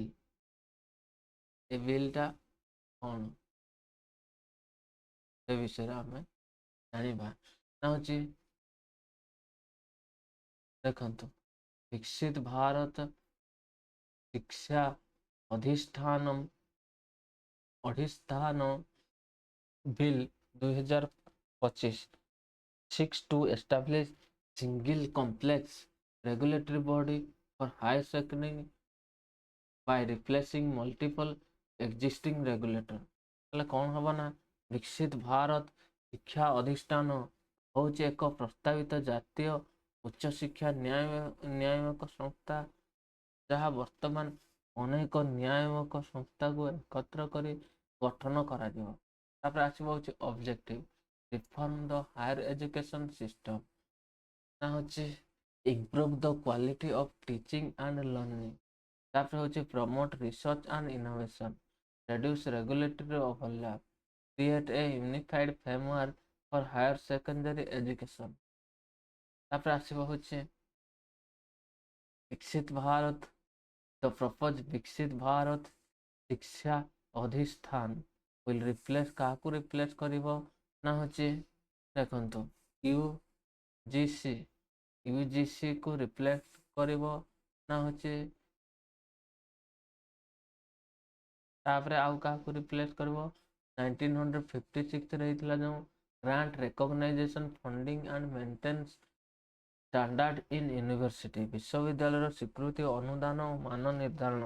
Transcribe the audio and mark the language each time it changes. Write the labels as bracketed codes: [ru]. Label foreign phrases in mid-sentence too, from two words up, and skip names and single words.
[or] ଏ ବିଲ୍ଟା କ'ଣ ସେ ବିଷୟରେ ଆମେ ଜାଣିବା। ନା ହେଉଛି ଦେଖନ୍ତୁ [en] ବିକଶିତ ଭାରତ ଶିକ୍ଷା ଅଧିଷ୍ଠାନ ବିଲ୍ 2025 seeks to establish single complex regulatory body for higher secondary by replacing multiple existing regulator। [or] ହେଲେ କ'ଣ ହବ ନା ବିକଶିତ ଭାରତ ଶିକ୍ଷା ଅଧିଷ୍ଠାନ ହେଉଛି ଏକ ପ୍ରସ୍ତାବିତ ଜାତୀୟ ଉଚ୍ଚଶିକ୍ଷା ନ୍ୟାୟିକ ସଂସ୍ଥା, ଯାହା ବର୍ତ୍ତମାନ ଅନେକ ନ୍ୟାୟିକ ସଂସ୍ଥାକୁ ଏକତ୍ର କରି ଗଠନ କରାଯିବ। ତାପରେ ଆସିବ ହେଉଛି [en] objective reform the higher education system. [or] ନା ହେଉଛି [en] improve the quality of teaching and learning. [or] ତାପରେ ହେଉଛି [en] promote research and innovation, reduce regulatory overlap, create a unified framework for higher secondary education। [or] ତାପରେ ଆସିବ ହେଉଛି ବିକଶିତ ଭାରତ [en] the proposed ବିକଶିତ ଭାରତ ଶିକ୍ଷା ଅଧିଷ୍ଠାନ will replace [or] କାହାକୁ ରିପ୍ଲେସ୍ କରିବ ନା ହେଉଛି ଦେଖନ୍ତୁ ୟୁଜିସି କୁ ରିପ୍ଲେସ୍ କରିବ। ନା ହେଉଛି ତାପରେ ଆଉ କାହାକୁ ରିପ୍ଲେସ୍ କରିବ 1956ରେ ହେଇଥିଲା ଯେଉଁ [en] grant recognition funding and maintenance standard in university, [or] ବିଶ୍ୱବିଦ୍ୟାଳୟର ସ୍ୱୀକୃତି ଅନୁଦାନ ଓ ମାନ ନିର୍ଦ୍ଧାରଣ।